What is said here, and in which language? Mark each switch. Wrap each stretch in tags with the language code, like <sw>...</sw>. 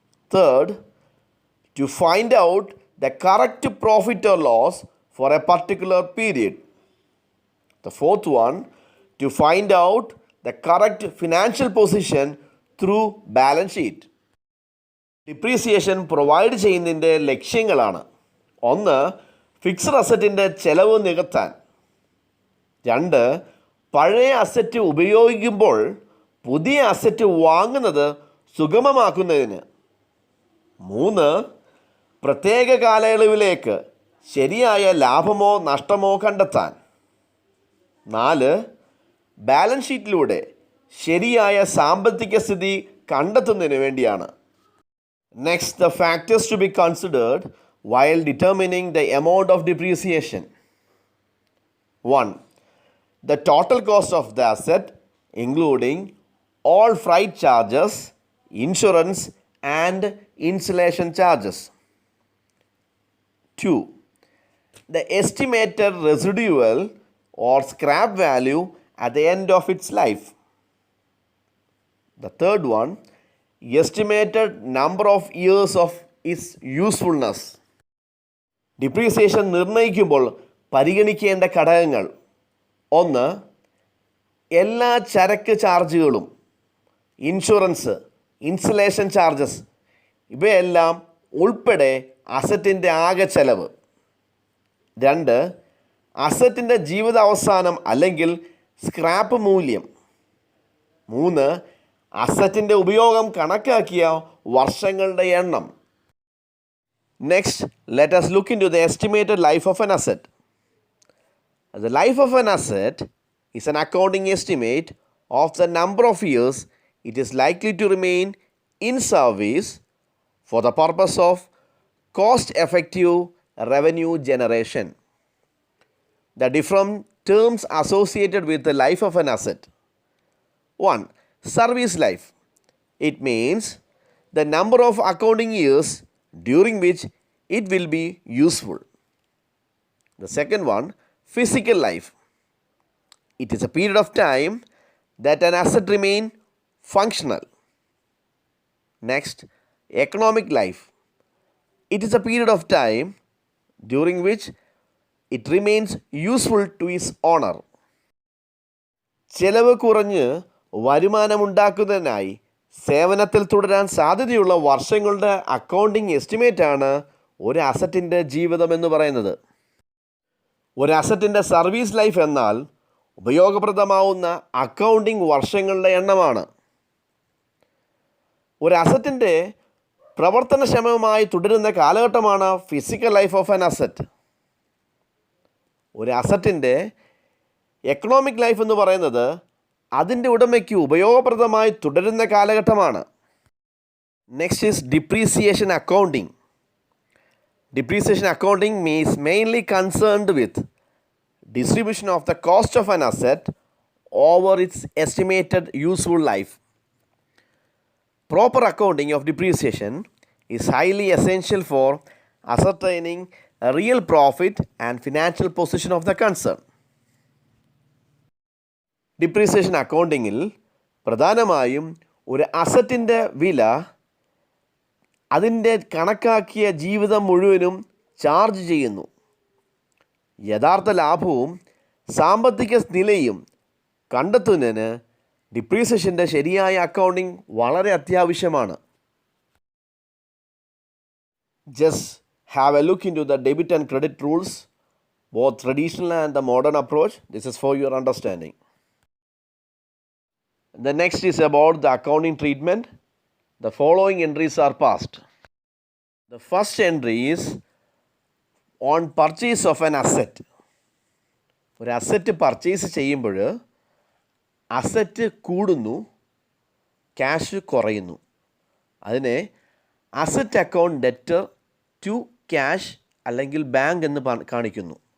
<en>3rd, to find out the correct profit or loss for a particular period. The 4th one, to find out the correct financial position through balance sheet.</en> <ml>Depreciation provide ചെയ്യുന്നതിൻ്റെ ലക്ഷ്യങ്ങളാണ്. 1. Fixed അസറ്റിൻ്റെ ചെലവ് നികത്താൻ. 2. പഴയ asset ഉപയോഗിക്കുമ്പോൾ പുതിയ asset വാങ്ങുന്നത് സുഗമമാക്കുന്നതിന്. 3. പ്രത്യേക കാലയളവിലേക്ക് ശരിയായ ലാഭമോ നഷ്ടമോ കണ്ടെത്താൻ. 4. ബാലൻസ് ഷീറ്റിലൂടെ ശരിയായ സാമ്പത്തിക സ്ഥിതി കണ്ടെത്തുന്നതിന് വേണ്ടിയാണ്.</ml> <en>Next, the factors to be considered while determining the amount of depreciation. 1. The total cost of the asset, including all freight charges, insurance, and installation charges. 2. The estimated residual or scrap value at the end of its life. The third one, estimated number of years of its usefulness.</en> <ml>Depreciation നിർണ്ണയിക്കുമ്പോൾ പരിഗണിക്കേണ്ട ഘടകങ്ങൾ. 1. എല്ലാ ചരക്ക് ചാർജുകളും, insurance, installation charges ഇവയെല്ലാം ഉൾപ്പെടെ അസറ്റിൻ്റെ ആകെ ചെലവ്. 2. അസറ്റിൻ്റെ ജീവിതാവസാനം അല്ലെങ്കിൽ സ്ക്രാപ്പ് മൂല്യം. 3. അസറ്റിൻ്റെ ഉപയോഗം കണക്കാക്കിയ വർഷങ്ങളുടെ എണ്ണം.</ml> <en>Next, let us look into the estimated life of an asset. The life of an asset is an accounting estimate of the number of years it is likely to remain in service for the purpose of cost-effective revenue generation. The different terms associated with the life of an asset. 1. Service life. It means the number of accounting years during which it will be useful. The second one, physical life. It is a period of time that an asset remain functional. Next, economic life. It is a period of time during which it remains useful to its owner.</en> <ml>ചെലവ് കുറഞ്ഞ് വരുമാനമുണ്ടാക്കുന്നതിനായി സേവനത്തിൽ തുടരാൻ സാധ്യതയുള്ള വർഷങ്ങളുടെ accounting എസ്റ്റിമേറ്റാണ് ഒരു അസറ്റിൻ്റെ ജീവിതം എന്ന് പറയുന്നത്. ഒരു അസറ്റിൻ്റെ സർവീസ് ലൈഫ് എന്നാൽ ഉപയോഗപ്രദമാവുന്ന അക്കൗണ്ടിംഗ് വർഷങ്ങളുടെ എണ്ണമാണ്. ഒരു അസറ്റിൻ്റെ പ്രവർത്തനക്ഷമമായി തുടരുന്ന കാലഘട്ടമാണ് physical life of an asset. ഒരു അസറ്റിൻ്റെ എക്കണോമിക് ലൈഫ് എന്ന് പറയുന്നത് അതിൻ്റെ ഉടമയ്ക്ക് ഉപയോഗപ്രദമായി തുടരുന്ന കാലഘട്ടമാണ്.</ml> <en>Next is depreciation accounting. Depreciation accounting means mainly concerned with distribution of the cost of an asset over its estimated useful life. Proper accounting of depreciation is highly essential for ascertaining a real profit and financial position of the concern.</en> <ml>Depreciation അക്കൗണ്ടിങ്ങിൽ പ്രധാനമായും ഒരു അസറ്റിൻ്റെ വില അതിൻ്റെ കണക്കാക്കിയ ജീവിതം മുഴുവനും charge ചെയ്യുന്നു. യഥാർത്ഥ ലാഭവും സാമ്പത്തിക നിലയും കണ്ടെത്തുന്നതിന് ഡിപ്രീസിയേഷൻ്റെ ശരിയായ അക്കൗണ്ടിംഗ് വളരെ അത്യാവശ്യമാണ്.</ml> <en>Just have a look into the debit and credit rules, both traditional and the modern approach. This is for your understanding. The next is about the accounting treatment. The following entries are passed. The first entry is on purchase of an asset.</en> <ml>ഒരു asset purchase ചെയ്യുമ്പോൾ asset കൂടുന്നു, cash കുറയുന്നു. അതിനെ asset account debtor to cash അല്ലെങ്കിൽ bank എന്ന് കാണിക്കുന്നു.</ml>